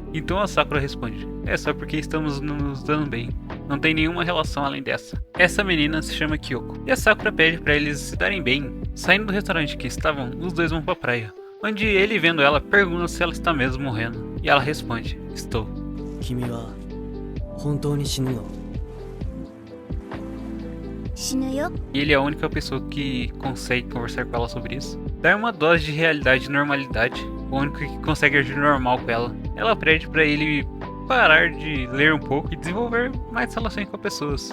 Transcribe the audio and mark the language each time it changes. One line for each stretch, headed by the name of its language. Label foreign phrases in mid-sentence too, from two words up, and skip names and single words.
Portuguese: Então a Sakura responde: é só porque estamos nos dando bem. Não tem nenhuma relação além dessa. Essa menina se chama Kyoko. E a Sakura pede pra eles se darem bem. Saindo do restaurante que estavam, os dois vão pra praia, onde ele, vendo ela, pergunta se ela está mesmo morrendo. E ela responde: estou.
Japanese: 君は本当に死ぬの?
Portuguese: E ele é a única pessoa que consegue conversar com ela sobre isso. Dar uma dose de realidade e normalidade. O único que consegue agir normal com ela. Ela pede pra ele parar de ler um pouco e desenvolver mais relações com pessoas.